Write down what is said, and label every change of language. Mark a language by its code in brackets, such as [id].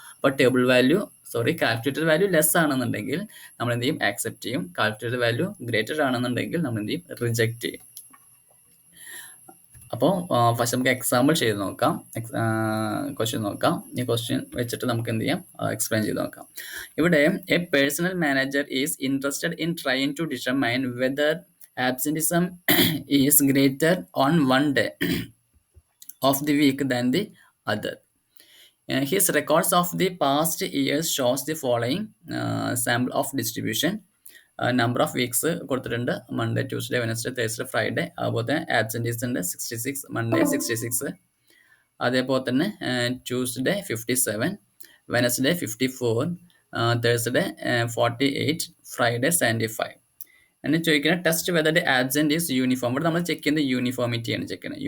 [ml] അപ്പോൾ table value calculated value less ആണെന്നുണ്ടെങ്കിൽ നമ്മൾ എന്ത് ചെയ്യും, ആക്സെപ്റ്റ് ചെയ്യും. കാൽക്കുലേറ്റഡ് വാല്യൂ ഗ്രേറ്റർ ആണെന്നുണ്ടെങ്കിൽ നമ്മൾ എന്ത് ചെയ്യും, റിജക്റ്റ് ചെയ്യും. അപ്പോൾ ഫസ്റ്റ് നമുക്ക് എക്സാമ്പിൾ ചെയ്ത് നോക്കാം, ക്വസ്റ്റ്യൻ നോക്കാം. ഈ ക്വസ്റ്റ്യൻ വെച്ചിട്ട് നമുക്ക് എന്ത് ചെയ്യാം, എക്സ്പ്ലെയിൻ ചെയ്ത് നോക്കാം. ഇവിടെ [en] A personal manager is interested in trying to determine whether absenteeism is greater on one day of the week than the other. His records of the past years shows the following sample of distribution. [ml] Number of weeks കൊടുത്തിട്ടുണ്ട്. Monday, Tuesday, Wednesday, Thursday, Friday. അതുപോലെ തന്നെ absentees ഉണ്ട് 66, Monday 66, അതേപോലെ തന്നെ Tuesday 57, Wednesday 54, Thursday 48, Friday 75. എന്നെ ചോദിക്കുന്നത് test whether the absent is uniform. ഇവിടെ നമ്മൾ ചെക്ക് ചെയ്യുന്നത് യൂണിഫോമിറ്റിയാണ് ചെക്ക് ചെയ്യുന്നത്.